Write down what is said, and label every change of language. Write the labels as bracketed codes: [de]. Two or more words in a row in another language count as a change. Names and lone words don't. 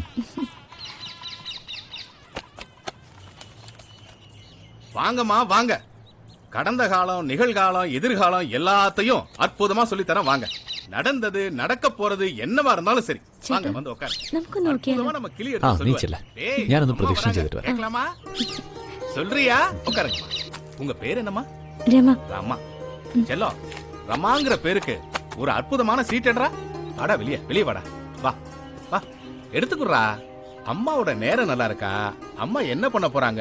[ta] வாங்கம்மா வாங்க. கடந்த காலம், நிகழ்காலம், எதிர்காலம் எல்லாத்தையும் அற்புதமா சொல்லி தரேன் வாங்க. நடந்தது, நடக்க போறது என்னவா இருந்தாலும் சரி வாங்க வந்து உட்காருங்க. அற்புதமா நம்ம கிளி எடுத்து சொல்லுவாங்க. [ml] ഞാനൊന്ന് പ്രദക്ഷിണം ചെയ്തിട്ട് വരാം. [ta] கேட்கலாமா? சொல்றியா? உட்காருங்கம்மா. உங்க பேர் என்னம்மா? രമ. ரமா. செல்லம், ரமாங்கிற பேருக்கு ஒரு அற்புதமான சீட்டடா. வாடா வெளியே, வெளியே வாடா. வா வா எடுத்துக்குறா. அம்மாவோட நேரம் நல்லா இருக்கா? அம்மா என்ன பண்ண போறாங்க?